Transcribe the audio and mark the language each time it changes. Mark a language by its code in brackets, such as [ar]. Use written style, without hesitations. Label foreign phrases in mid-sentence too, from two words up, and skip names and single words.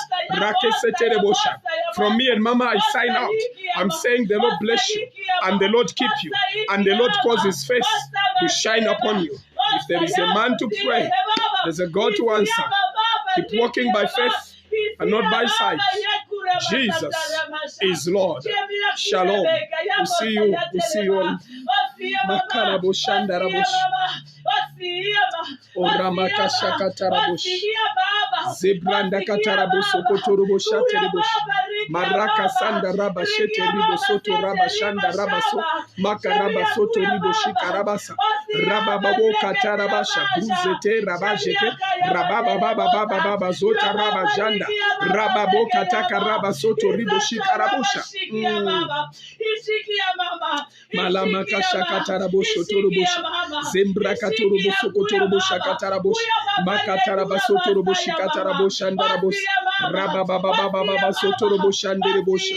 [en] From me and Mama, I sign out. I'm saying the Lord bless you and the Lord keep you and the Lord cause his face to shine upon you. If there is a man to pray, there's a God to answer. Keep walking by faith and not by sight. Jesus is Lord. Shalom. We'll see you. We'll see you on Makarabo Shandarabush. Oramaka Shakatarabush. Zebranda Katarabush Okoturubush Atiribush. Maraka Sanda Raba Shete Ribo Soto Raba Shanda Rabaso. Makaraba Soto Ribo Shikarabasa. Rababo Katarabasha. Buzete Rabajete. Rababa Baba Baba Baba Zota Raba Janda. Rababo Kataka Raba Soto Ribo Shikarabusha. Malamaka Shakatarabusho Torubusha. Zembra Katurubuso Kotorubusha Katarabush. Makatarabaso Torubushi Katarabusha and Darabus. Rababa Baba Baba Sotorubusha and Deribusha.